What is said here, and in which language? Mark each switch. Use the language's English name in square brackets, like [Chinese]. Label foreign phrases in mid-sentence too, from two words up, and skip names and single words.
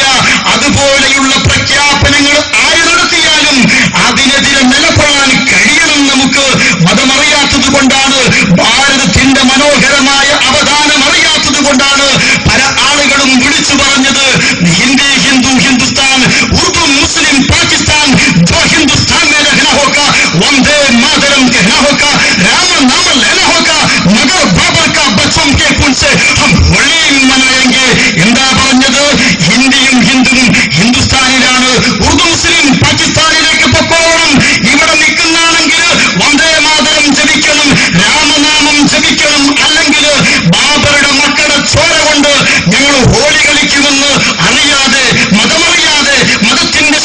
[Malayalam] അതുപോലെയുള്ള പ്രഖ്യാപനങ്ങൾ ആര് നടത്തിയാലും അതിനെതിരെ നിലകൊള്ളാൻ കഴിയണം നമുക്ക്. മതമറിയാത്തത് കൊണ്ടാണ്, ഭാരതത്തിന്റെ മനോഹരമായ അവദാനം അറിയാത്തത് കൊണ്ടാണ് പല ആളുകളും വിളിച്ചു പറഞ്ഞത് ഹിന്ദി ഹിന്ദു ഹിന്ദുസ്ഥാൻ, ഉർദു മുസ്ലിം പാകിസ്ഥാൻ, [Hindi] जो हिंदुस्तान में रहना होगा वंदे मातरम कहना होगा, राम नाम लेना होगा, मगर बाबर का बच्चों के खून से हम होली मनाएंगे. [Malayalam] എന്താ പറഞ്ഞത്? ഹിന്ദിയും ഹിന്ദുവും ഹിന്ദുസ്ഥാനിലാണ്, ഉർദു മുസ്ലിം പാകിസ്ഥാനിലേക്ക് പൊക്കോണം, ഇവിടെ നിൽക്കുന്നാണെങ്കിൽ വന്ദേ മാതരം ജപിക്കണം, രാമനാമം ജപിക്കണം, അല്ലെങ്കിൽ ബാബറുടെ മക്കളുടെ ചോര കൊണ്ട് ഞങ്ങൾ ഹോളി കളിക്കുമെന്ന് അറിയാതെ, മതമറിയാതെ, മതത്തിന്റെ